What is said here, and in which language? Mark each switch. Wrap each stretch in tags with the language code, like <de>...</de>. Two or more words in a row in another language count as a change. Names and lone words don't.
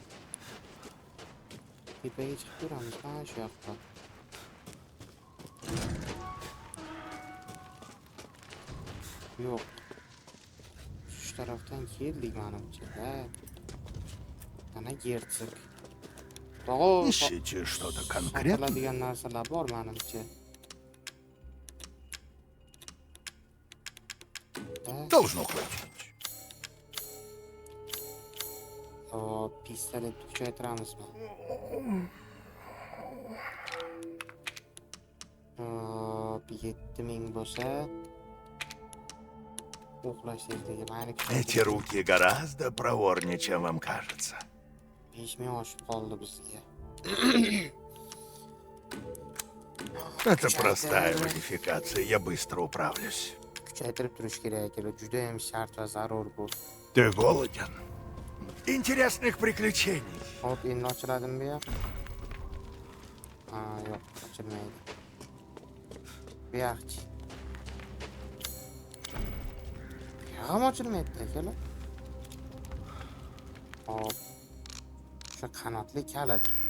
<uz>Tepaga chiqib turamiz, mana shu yoqqa. Yo'q. Shu tarafdan keldik menimcha. Mana gertsik.</uz> <ru>Ищете что-то конкретное?</ru> <uz>Sotiladigan narsalar bor menimcha.</uz> <ru>Должно хватить.</ru> <uz>Pistolet kuchaytiramizmi? 7000 bo'lsa, uxlash tezligi mayli.</uz> <ru>Эти руки гораздо проворнее, чем вам кажется.</ru> <uz>5000 oshib qoldi bizga.</uz> <ru>Это простая модификация, я быстро управлюсь.</ru> <uz>Kuchaytirib turish kerak ekan, juda ham shart va zarur bu.</uz> <ru>Ты голоден? Интересных приключений.</ru> <uz>Hop, endi ochiladimi bu yoq? Yo'q, ochilmaydi. Bu yoqchi. Ham ochilmaydi akalar. Hop. Shu qanotli kalit.</uz>